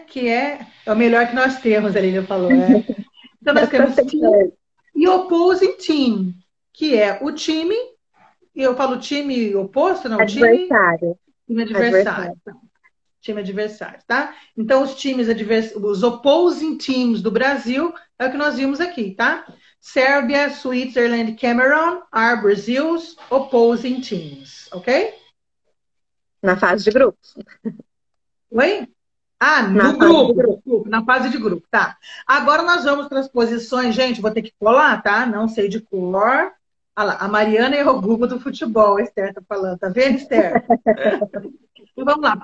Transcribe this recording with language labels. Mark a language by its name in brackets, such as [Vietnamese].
[Portuguese] Que é o melhor que nós temos, a Lívia falou. Então nós temos team e opposing team, que é o time, e eu falo time oposto, não, adversário. time adversário. Time adversário, tá? Então os times os opposing teams do Brasil é o que nós vimos aqui, tá? [English] Sérbia, Switzerland, Cameroon are Brazil's opposing teams, ok? [Portuguese] Na fase de grupos. Oi? No grupo, na fase de grupo, tá. Agora nós vamos para as posições, gente, vou ter que colar, tá? Não sei de cor, Olha lá, a Mariana é o Google do futebol, a Esther tá falando. Tá vendo, Esther? Então vamos lá, Mas